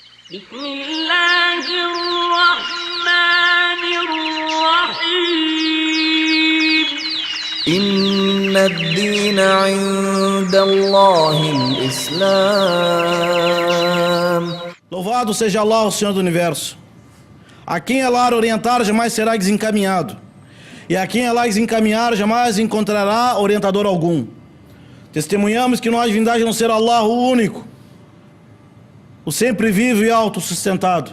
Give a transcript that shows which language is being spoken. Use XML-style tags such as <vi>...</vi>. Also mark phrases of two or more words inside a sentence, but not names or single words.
<ar>بسم الله الرحمن الرحيم إن الدين عند الله الإسلام.</ar> <pt>Louvado seja Allah, o Senhor do Universo. A quem Allah orientar jamais será desencaminhado, e a quem Allah desencaminhar jamais encontrará orientador algum. Testemunhamos que não há divindade a não ser Allah, o único, o sempre vivo e autossustentado.</pt>